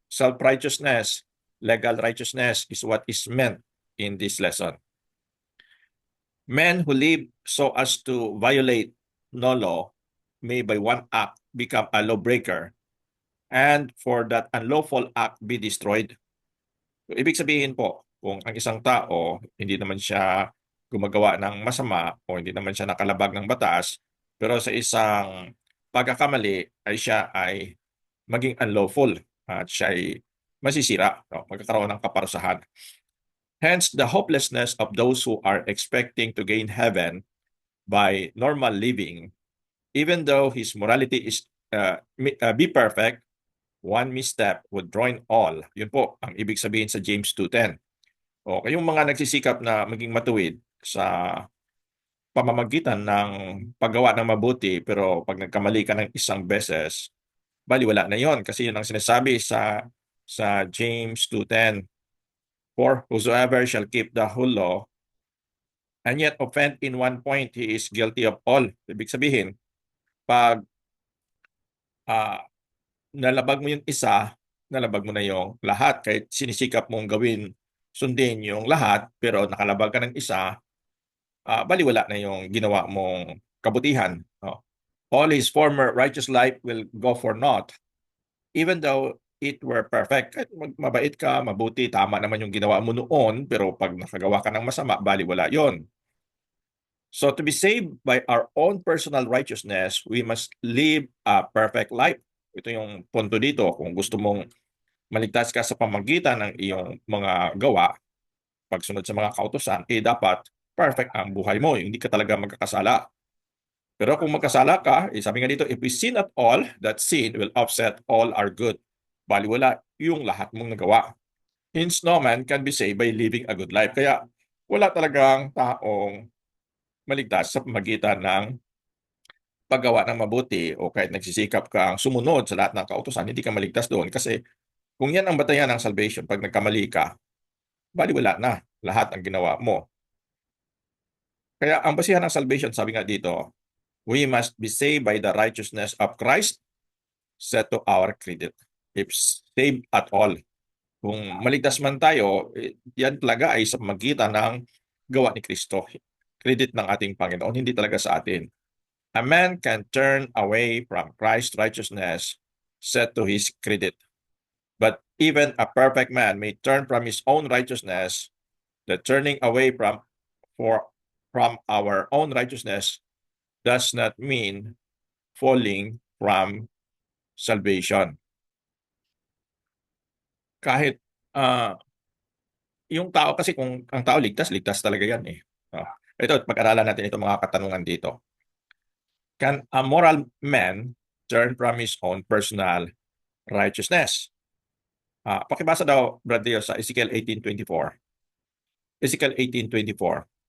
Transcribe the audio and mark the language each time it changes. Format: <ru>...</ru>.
<en>Self-righteousness, legal righteousness is what is meant in this lesson. Men who live so as to violate no law may by one act become a lawbreaker, and for that unlawful act be destroyed.</en> <tl>So, ibig sabihin po, kung ang isang tao hindi naman siya gumagawa ng masama o hindi naman siya nakalabag ng batas, pero sa isang pagkakamali ay siya ay maging unlawful at siya ay masisira, no? Magkakaroon ng kaparusahan.</tl> <en>Hence, the hopelessness of those who are expecting to gain heaven by normal living, even though his morality is be perfect, one misstep would ruin all.</en> <tl>Yun po ang ibig sabihin sa James 2:10. O kayong mga nagsisikap na maging matuwid sa pamamagitan ng paggawa ng mabuti, pero pag nagkamali ka ng isang beses, baliwala na yon, kasi yun ang sinasabi sa James 2:10.</tl> <en>"For whosoever shall keep the whole law and yet offend in one point, he is guilty of all."</en> <tl>Ibig sabihin, pag uh, nalabag mo yung isa, nalabag mo na yung lahat. Kahit sinisikap mong gawin, sundin yung lahat, pero nakalabag ka ng isa, baliwala na yung ginawa mong kabutihan. No?</tl> <en>All his former righteous life will go for naught, even though it were perfect.</en> <tl>Kahit mabait ka, mabuti, tama naman yung ginawa mo noon, pero pag nakagawa ka ng masama, baliwala yon.</tl> <en>So to be saved by our own personal righteousness, we must live a perfect life.</en> <tl>Ito yung punto dito. Kung gusto mong maligtas ka sa pamagitan ng iyong mga gawa, pagsunod sa mga kautusan, dapat perfect ang buhay mo. Hindi ka talaga magkakasala. Pero kung magkasala ka, sabi nga dito,</tl> <en>if we sin at all, that sin will offset all our good.</en> <tl>Baliwala yung lahat mong nagawa.</tl> <en>Hence, no man can be saved by living a good life.</en> <tl>Kaya wala talagang taong maligtas sa pamagitan ng paggawa ng mabuti o kahit nagsisikap kang sumunod sa lahat ng kautusan, hindi ka maligtas doon. Kasi kung yan ang batayan ng salvation, pag nagkamali ka, baliwala na lahat ang ginawa mo. Kaya ang basihan ng salvation, sabi nga dito,</tl> <en>we must be saved by the righteousness of Christ set to our credit. If saved at all.</en> <tl>Kung maligtas man tayo, yan talaga ay sa magitan ng gawa ni Kristo. Credit ng ating Panginoon, hindi talaga sa atin.</tl> <en>A man can turn away from Christ's righteousness set to his credit. But even a perfect man may turn from his own righteousness. The turning away from our own righteousness does not mean falling from salvation.</en> <tl>Kahit yung tao kasi, kung ang tao ligtas talaga yan eh. Ito, pag-aralan natin itong mga katanungan dito.</tl> <en>Can a moral man turn from his own personal righteousness?</en> <tl>Pakibasa daw, Brad Leo, sa Ezekiel 18:24. Ezekiel 18:24.</tl>